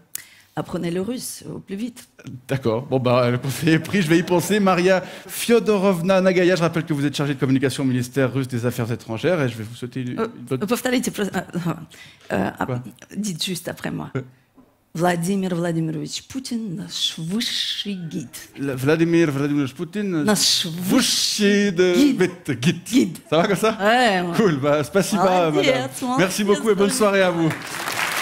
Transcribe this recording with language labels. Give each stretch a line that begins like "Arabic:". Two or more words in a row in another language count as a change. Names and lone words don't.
French: Apprenez le russe au plus vite. D'accord. Bon, bah, le conseil est pris, je vais y penser. Maria Fyodorovna Nagaya, je rappelle que vous êtes chargée de communication au ministère russe des Affaires étrangères et je vais vous souhaiter une bonne... Dites juste après moi. Vladimir Vladimirovich Poutine,
Russian: наш высший гид.
French: Vladimir Vladimirovich Poutine,
Russian: наш
French: высший guide. Ça va comme ça? Ouais. Cool, bah, spasiba, madame. Merci beaucoup et bonne soirée à vous.